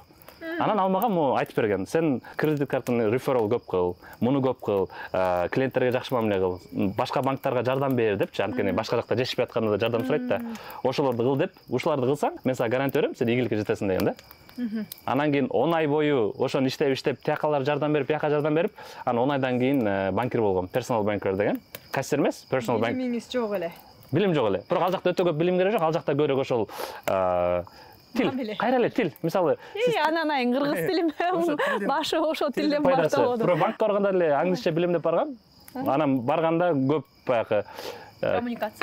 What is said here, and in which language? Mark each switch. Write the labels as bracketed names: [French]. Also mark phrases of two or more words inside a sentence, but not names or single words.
[Kyrgyz] Анан ал мага айтып берген. Сен кредит картаны реферал көп кыл, муну көп кыл, клиенттерге жакшы мамиле кыл, башка банктарга жардам бер депчи. Анткени башка жакта жешпей атканда да жардам сурайт да. Ошолорду кыл деп, ушуларды кылсаң, мен сага гарантия берем, сен ийгиликке жетесиң деген да. Анан кийин 10 ай бою ошону иштеп, тиякалар жардам берип, бияка жардам берип, анан 10 айдан кийин банкир болгом. [English] Personal banker [Kyrgyz] деген. Кассир эмес, [English] personal bank. [Kyrgyz] Билимиңиз жок эле. Билим жок эле. Бирок ал жакта өтө көп билим керек жок, ал жакта көрөк ошол тил, кайра эле тил. Мисалы, ананайын кыргыз тилим, башы ошол тилден башталды. Бирок банкка барганда эле англисче билем деп баргам. Анан барганда көп баягы коммуникация.